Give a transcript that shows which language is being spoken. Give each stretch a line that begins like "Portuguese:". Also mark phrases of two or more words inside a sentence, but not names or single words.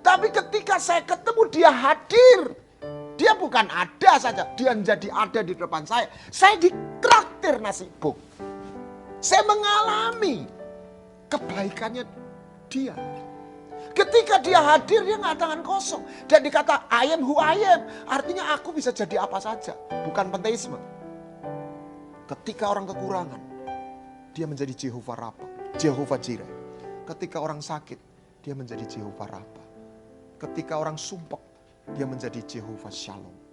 Indonesian: Tapi ketika saya ketemu dia hadir. Dia bukan ada saja, dia menjadi ada di depan saya. Saya ditraktir nasi buk. Saya mengalami kebaikannya dia. Ketika dia hadir, dia nggak tangan kosong. Dan dikata
English: I am who I am.
Indonesian: Artinya aku bisa jadi apa saja. Bukan panteisme. Ketika orang kekurangan, dia menjadi Jehovah Rafa, Jehovah Jireh. Ketika orang sakit, dia menjadi Jehovah Rafa. Ketika orang sumpek, dia menjadi Jehovah Shalom.